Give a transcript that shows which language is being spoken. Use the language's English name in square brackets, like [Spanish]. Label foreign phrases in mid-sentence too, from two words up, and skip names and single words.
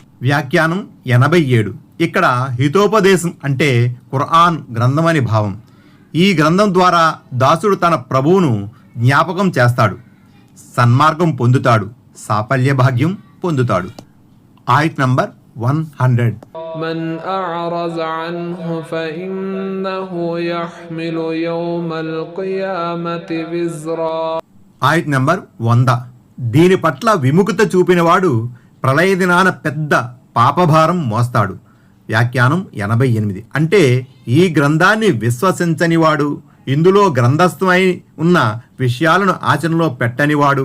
[Telugu] వ్యాఖ్యానం 87. ఇక్కడ హితోపదేశం అంటే ఖురాన్ గ్రంథమని భావం. ఈ గ్రంథం ద్వారా దాసుడు తన ప్రభువును జ్ఞాపకం చేస్తాడు, సన్మార్గం పొందుతాడు, సాఫల్య భాగ్యం పొందుతాడు. ఆయత్ నంబర్ 100. [Arabic] من أعرض عنه فإنه يحمل يوم القيامة وزرا. [Telugu] ఆయత్ నంబర్ 100. దీని పట్ల విముఖత చూపినవాడు ప్రళయ దినాన పెద్ద పాపభారం మోస్తాడు. వ్యాఖ్యానం 88. అంటే ఈ గ్రంథాన్ని విశ్వసించనివాడు, ఇందులో గ్రంథస్థమై ఉన్న విషయాలను ఆచరణలో పెట్టనివాడు.